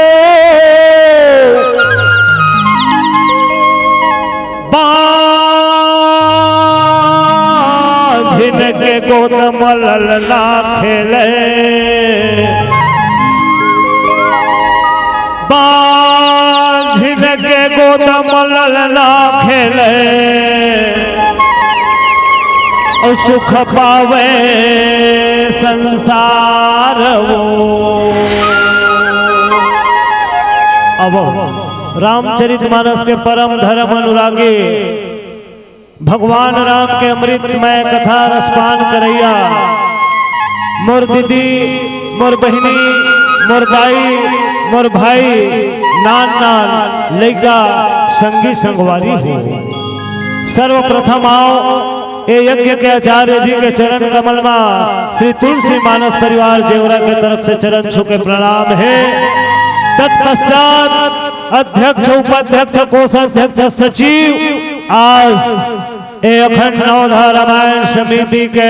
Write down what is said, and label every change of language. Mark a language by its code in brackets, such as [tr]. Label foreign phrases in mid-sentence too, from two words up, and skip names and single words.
[hne] जिनके गोद मलल ना खेले जिनके गोद मलल ना खेले और सुख पावे संसार वो। अब रामचरितमानस के परम धर्म अनुरागी भगवान राम के अमृतमय कथा रसपान करैया मोर दीदी मोर बहिनी मोर दाई मोर भाई नान नान लैका संगी संगवारी हो। सर्वप्रथम आओ ये यज्ञ के आचार्य जी के चरण कमल में श्री तुलसी मानस परिवार जेवरा के तरफ से चरण छू के प्रणाम है। तत्पश्चात अध्यक्ष उपाध्यक्ष कोषाध्यक्ष सचिव आज अखंड नवधा रामायण समिति के